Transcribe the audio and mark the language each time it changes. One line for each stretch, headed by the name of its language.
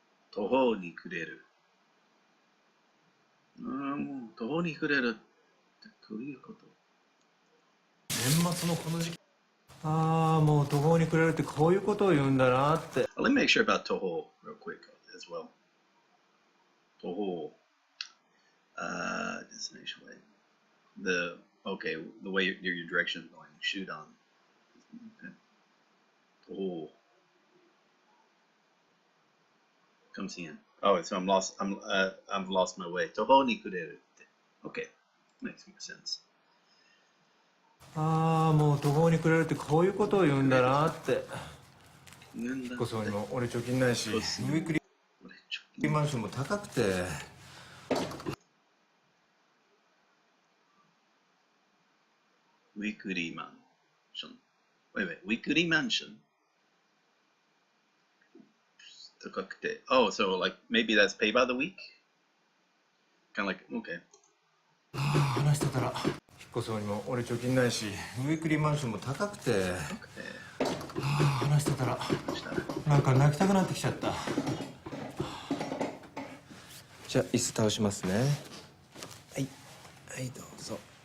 Japanese: 途方に暮れる。もう途方に暮れるってどういうこと？年末のこの時期。ああ、もう途方に暮れるってこういうことを言うんだなって。
English: Let me make sure about 途方 real quick as well. 途方。Destination way. The way your direction is going. Shoot on. Okay. 途方。 Comes in. Oh, so I've lost my way.
Japanese: 途方に暮れるって。
English: Okay. Makes more sense.
Japanese: ああ、もう途方に暮れるってこういうことを言うんだなって。こそにも俺貯金ないし、ウィークリーマンションも高くて。ウィークリーマンション。Wait,ウィークリーマンション高くて。
English: Oh, so like maybe that's pay by the week? Kind of like, okay.
Japanese: 話してたら引っ越そうにも俺貯金ないし、ウィークリーマンションも高くて。話してたらなんか泣きたくなってきちゃった。じゃあ椅子倒しますね。はいはいどうぞ。